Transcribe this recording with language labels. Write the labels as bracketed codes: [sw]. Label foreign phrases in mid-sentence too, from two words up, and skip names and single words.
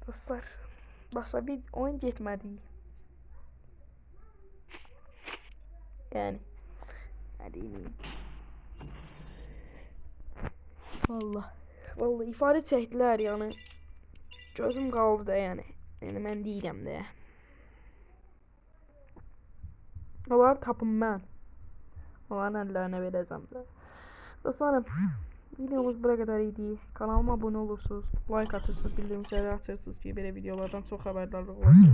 [az] dostlar. Basa bir oyun getmədi. Yani. Hadi ineyim. Vallahi ifadə çəkdilər yəni. Gözüm qaldı da yəni. Yəni mən deyirəm də. Onları tapım mən. Onların əllərinə verəcəm də. Dostlarım, videomuz bura qədər idi. Kanalıma abunə olursunuz, like atırsınız, bildirimləri açırsınız ki, belə videolardan çox xəbərdarlıq olursunuz.